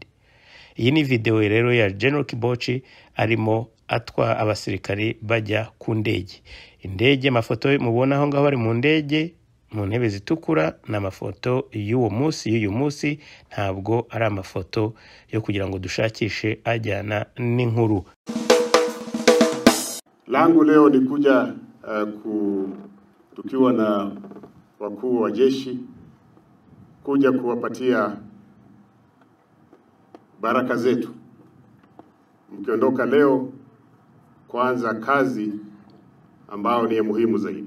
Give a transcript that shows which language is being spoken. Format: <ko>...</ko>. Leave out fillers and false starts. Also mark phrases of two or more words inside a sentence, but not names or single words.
<rw>Iyi ni video rero ya General Kibochi arimo atwa abasirikare bajya ku ndege. Indege, amafoto mubona aho ngaho bari mu ndege mu ntebe zitukura, n'amafoto y'uyu munsi, ntabwo ari amafoto yo kugira ngo dushakishe ajyana n'inkuru.</rw> <sw>Langu leo ni kuja tukiwa na wakuu wa jeshi kuja kuwapatia baraka zetu mkiondoka leo, kwanza kazi ambao ni muhimu zaidi.</sw>